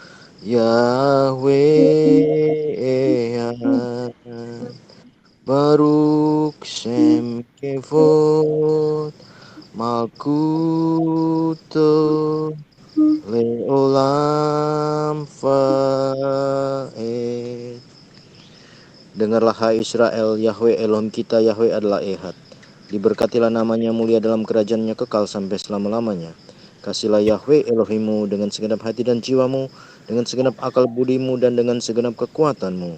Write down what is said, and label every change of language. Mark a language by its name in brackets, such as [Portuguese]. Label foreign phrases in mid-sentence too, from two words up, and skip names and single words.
[Hebrew] יהוה אחד ברוך שם כבוד מלכותו לעולם ועד. [Indonesian] Dengarlah hai Israel, Yahweh Elohim kita, Yahweh adalah Echad. Diberkatilah namanya, mulia dalam kerajaannya, kekal sampai selama-lamanya. Kasihlah Yahweh Elohimmu dengan segenap hati dan jiwamu, dengan segenap akal budimu dan dengan segenap kekuatanmu.